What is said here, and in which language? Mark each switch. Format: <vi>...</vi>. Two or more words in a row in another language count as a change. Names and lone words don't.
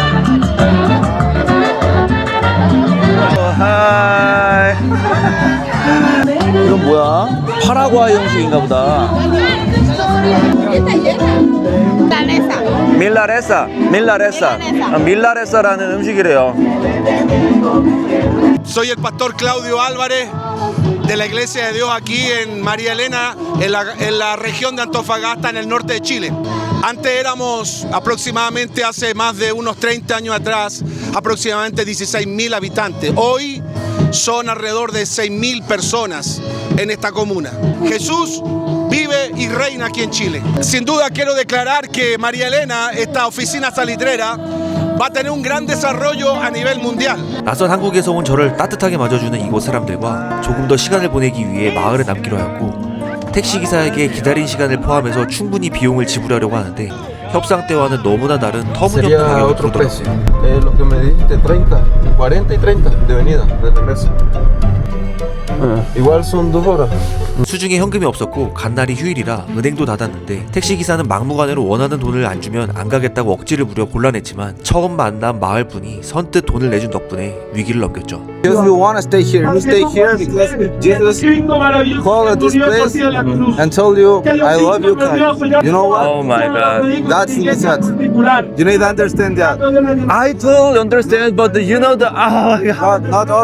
<ko>하이. 이건 뭐야? 파라과이 형식인가 보다. 밀라레사라는 음식이래요.</ko> <es>Soy el pastor Claudio Álvarez de la Iglesia de Dios aquí en María Elena, en la región de Antofagasta, en el norte de Chile. Antes éramos aproximadamente, hace más de unos 30 años atrás, aproximadamente 16.000 habitantes. Hoy son alrededor de 6.000 personas en esta comuna. Jesús vive y reina aquí en Chile. Sin duda quiero declarar que María Elena, esta oficina salitrera, va a tener un gran desarrollo a nivel mundial.</es> <ko>낯선 한국에서 온 저를 따뜻하게 맞아주는 이곳 사람들과 조금 더 시간을 보내기 위해 마을에 남기로 하였고 택시기사에게 기다린 시간을 포함해서 충분히 비용을 지불하려고 하는데 협상 때와는 너무나 다른 터무니없는 가격을 부르더라고요.</ko> <es>Lo que me dijiste, 30, 40 y 30 de venida, de regreso. Igual son 2 horas.</es> <ko>수중에 현금이 없었고 간날이 휴일이라 은행도 닫았는데 택시기사는 막무가내로 원하는 돈을 안 주면 안 가겠다고 억지를 부려 곤란했지만 처음 만난 마을분이 선뜻 돈을 내준 덕분에 위기를 넘겼죠.</ko> <en>If you want to stay here, you stay here because Jesus called at this place and told you, I love you, Kai. You know what? Oh my god. That's that. You need to understand that. I totally understand, but you know the Not all.</en>